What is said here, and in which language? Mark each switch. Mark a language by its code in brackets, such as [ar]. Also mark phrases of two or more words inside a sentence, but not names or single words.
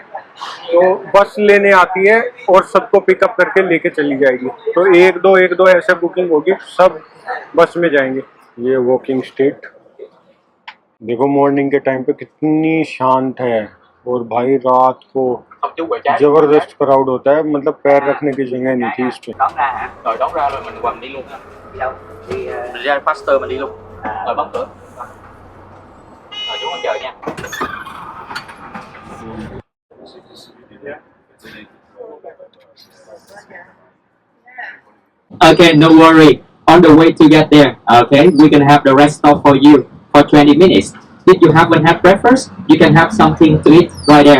[hi] तो बस लेने आती है और सबको पिकअप करके लेके चली जाएगी। तो एक दो ऐसे बुकिंग होगी, सब बस में जाएंगे। ये [en] walking street [hi] देखो मॉर्निंग के टाइम पे कितनी शांत है, और भाई रात को जबरदस्त क्राउड होता है, मतलब पैर रखने की जगह नहीं थी इस पे। [vi] đón ra hả? Rồi đón ra rồi mình quằn đi luôn hả? Đi đâu? Đi ra Faster mình đi luôn. Rồi bấm cửa. Rồi chú con chờ nha. [en] Okay, no worry. On the way to get there, okay, we can have the rest stop for you for 20 minutes. If you haven't had breakfast, you can have something to eat right there.